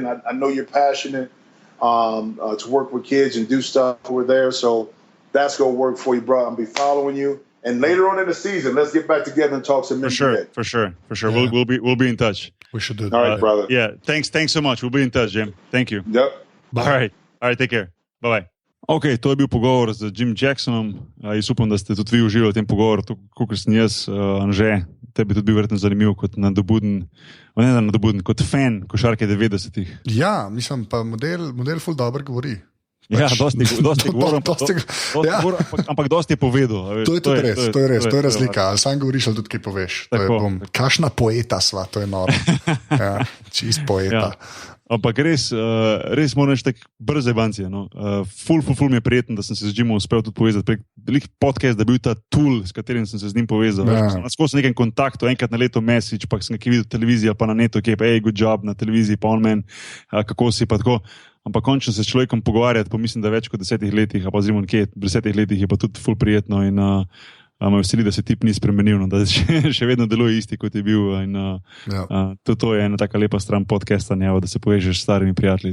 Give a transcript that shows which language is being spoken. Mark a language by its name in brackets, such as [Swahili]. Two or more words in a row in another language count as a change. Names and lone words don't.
[English] I know you're passionate to work with kids and do stuff over there, so that's going to work for you, bro. I'll be following you. And later on in the season, let's get back together and talk some NBA. For sure. Yeah. We'll be in touch. We should do that. All right, brother. Yeah. Thanks so much. We'll be in touch, Jim. Thank you. Yep. Bye. All right. Take care. Bye. [Slovenian] Ok, to je bil pogovor z Jim Jacksonom. Jaz upam, da ste tudi vi uživali v tem pogovoru, kot sem jaz, Anže. Tebi tudi bil verjetno zanimiv kot kot fan košarke 90-ih. Ja, mislim, pa model ful dobro govori. Ja, dosti govorim, ampak dosti je povedal. To je tudi res, to je razlika. Ali sam govoriš, ali tudi kaj poveš. Kašna poeta sva, to je noro. Ja, čist poeta. Ja. Ampak res moram reči, tako brze bancije. No. Ful mi je prijeten, da sem se z Jimom uspel tudi povezati. Prek podcast, da je bil ta tool, s katerim sem se z njim povezal. Ja. Skozi nekem kontaktu, enkrat na leto message, pa sem nekaj videl televizija, pa na netu, ki je pa, [English] good job [Slovenian] na televiziji, pa on men, kako si pa tako. Ampak končno se s človekom pogovarjati, pa mislim, da več kot 10 letih, pa oziroma nekje 10 letih je pa tudi ful prijetno in me veseli, da se tip ni spremenil, da še vedno deluje isti, kot je bil. In, to je ena taka lepa stran podcastanja, da se povežeš s starimi prijatelji.